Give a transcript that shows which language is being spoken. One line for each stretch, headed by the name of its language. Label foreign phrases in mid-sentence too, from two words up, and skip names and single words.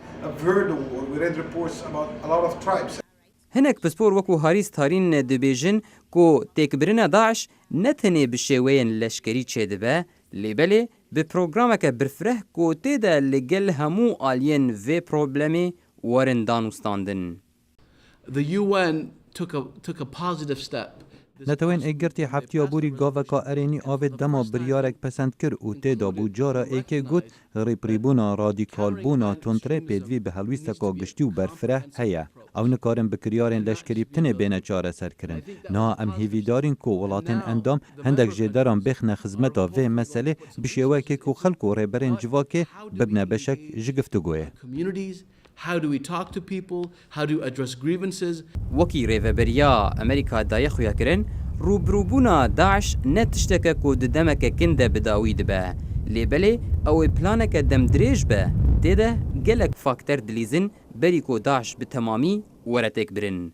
Kurdish: Hinek pispor wekû Harris Tarin dibêjin ku têkbirina Daeş ne tenê bi şêweyên leşkerî çêdibe, lêbelê bi programeke birfireh ku tê de li gel hemû aliyên vê problemê werin danûstandin.
English: The UN took a positive step.
Kurdish: Netewên êgirtî heftiya borî gaveka erênî avê dema biryarek pesend kir û têda bû cara êkê got rêprîbûna radîkalbûna tundrê pêdivî bi helwîsteka giştî û berfireh heye. Ew nikarin bi kiryarên leşkerî tinê bêne çareserkirin. Niha em hêvîdarin ku welatên endam hindek jêderan bêxne xizmeta vê meselê bi şêwekê ku xelk û rêberên civakê bibne beşek ji giftugoyê.
English: How do we talk to people? How do you address grievances?
Kurdish: Wekî rêveberiya Amerîka daye xuyakirin, rûbirûbûna Daeş ne tişteke ku di demeke kin de bi dawî dibe. Lêbelê ew ê planeke demdirêj be, tê de gelek fakter dilîzin berî ku Daeş bi temamî were têkbirin.